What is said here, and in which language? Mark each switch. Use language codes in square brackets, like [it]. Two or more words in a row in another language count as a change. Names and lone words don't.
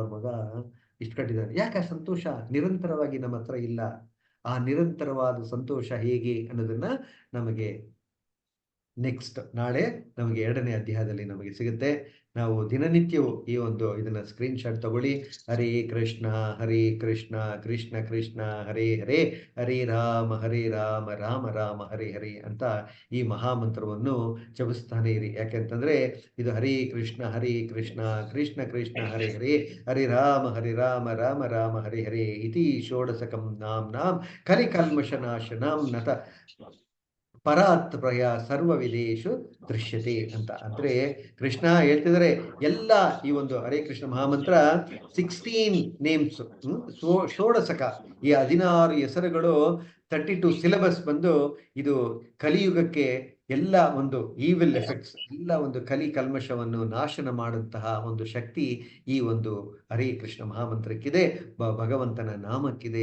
[kn] ಅವ್ರ ಮಗ ಇಷ್ಟು ಕಟ್ಟಿದ್ದಾನೆ. ಯಾಕೆ? ಸಂತೋಷ ನಿರಂತರವಾಗಿ ನಮ್ಮ ಹತ್ರ ಇಲ್ಲ. ಆ ನಿರಂತರವಾದ ಸಂತೋಷ ಹೇಗೆ ಅನ್ನೋದನ್ನ ನಮಗೆ ನೆಕ್ಸ್ಟ್ ನಾಳೆ ನಮಗೆ 2ನೇ ಅಧ್ಯಾಯದಲ್ಲಿ ನಮಗೆ ಸಿಗುತ್ತೆ. ನಾವು ದಿನನಿತ್ಯವೂ ಈ ಒಂದು ಇದನ್ನ [en] screen shot [kn] ತಗೊಳ್ಳಿ. [sa] ಹರೇ ಕೃಷ್ಣ ಕೃಷ್ಣ ಕೃಷ್ಣ ಹರೇ ಹರೇ, ಹರೇ ರಾಮ ರಾಮ ರಾಮ ಹರೇ ಹರೇ [kn] ಅಂತ ಈ ಮಹಾಮಂತ್ರವನ್ನು ಜಪಿಸ್ತಾನೆ ಇರಿ. ಯಾಕೆಂತಂದ್ರೆ ಇದು [sa] ಹರೇ ಕೃಷ್ಣ ಕೃಷ್ಣ ಕೃಷ್ಣ ಹರೇ ಹರೇ, ಹರೇ ರಾಮ ರಾಮ ರಾಮ ಹರೇ ಹರೇ ಇತಿ ಷೋಡಶಕಂ ನಾಂ ಕಲಿಕಲ್ಮಷನಾಶನಂ ನತ ಪರಾತ್ ಪ್ರಯ ಸರ್ವ ವಿದೇಶು ದೃಶ್ಯತೆ ಅಂತ. [kn] ಅಂದ್ರೆ ಕೃಷ್ಣ ಹೇಳ್ತಿದ್ರೆ ಎಲ್ಲ ಈ ಒಂದು ಹರೇ ಕೃಷ್ಣ ಮಹಾಮಂತ್ರ 16 ನೇಮ್ಸ್, ಷೋಡಶಕ, ಈ 16 ಹೆಸರುಗಳು, 32 ಸಿಲೆಬಸ್ ಬಂದು ಇದು ಕಲಿಯುಗಕ್ಕೆ ಎಲ್ಲ ಒಂದು [en] evil effects, [kn] ಎಲ್ಲ ಒಂದು ಕಲ್ಮಶವನ್ನು ನಾಶನ ಮಾಡುವಂತಹ ಒಂದು ಶಕ್ತಿ ಈ ಒಂದು ಹರೇ ಕೃಷ್ಣ ಮಹಾಮಂತ್ರಕ್ಕಿದೆ, ಭಗವಂತನ ನಾಮಕ್ಕಿದೆ.